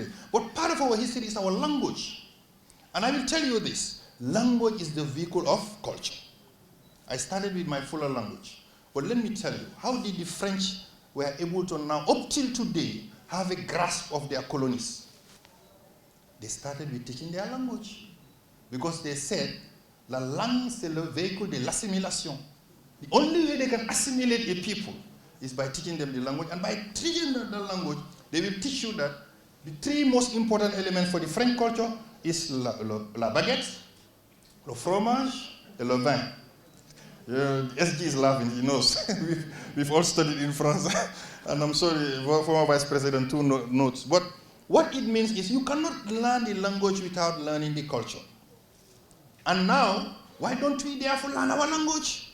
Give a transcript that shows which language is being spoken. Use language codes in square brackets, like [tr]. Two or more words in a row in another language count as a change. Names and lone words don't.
[en] But part of our history is our language. And I will tell you this, language is the vehicle of culture. I started with my fuller language. But let me tell you, how did the French, were able to now, up till today, have a grasp of their colonies. They started with teaching their language because they said, [fr] la langue c'est le véhicule de l'assimilation. [en] The only way they can assimilate a people is by teaching them the language, and by teaching them the language, they will teach you that the three most important elements for the French culture is [fr] la baguette, le fromage, and le vin. [en] SG is laughing, he knows. we've all studied in France, and I'm sorry, former Vice President too notes. But what it means is you cannot learn the language without learning the culture. And now, why don't we therefore learn our language?